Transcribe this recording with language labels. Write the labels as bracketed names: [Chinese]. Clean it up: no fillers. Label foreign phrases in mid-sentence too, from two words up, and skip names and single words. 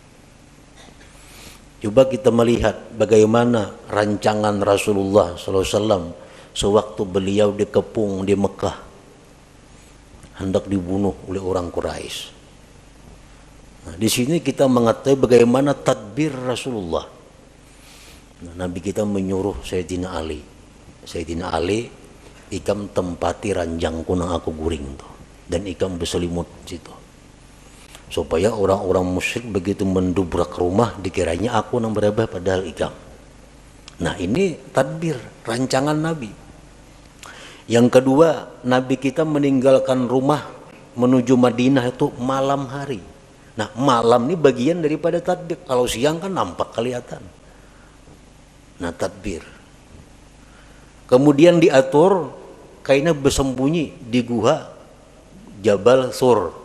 [Indonesian] Coba kita melihat bagaimana rancangan Rasulullah SAW sewaktu beliau dikepung di Mekah, hendak dibunuh oleh orang Quraisy. Nah, di sini kita mengetahui bagaimana tadbir Rasulullah. Nah, Nabi kita menyuruh Sayyidina Ali, [Banjar] ikam tempati ranjangku nang aku guring tuh, dan ikam berselimut situ. [Indonesian] Supaya orang-orang musyrik begitu mendubrak rumah dikiranya aku yang berabah padahal ikam. Nah, ini tadbir, rancangan Nabi. Yang kedua, Nabi kita meninggalkan rumah menuju Madinah itu malam hari. Nah, malam ini bagian daripada tadbir. Kalau siang kan nampak kelihatan. Nah, tadbir. Kemudian diatur kainnya bersembunyi di gua Jabal Sur.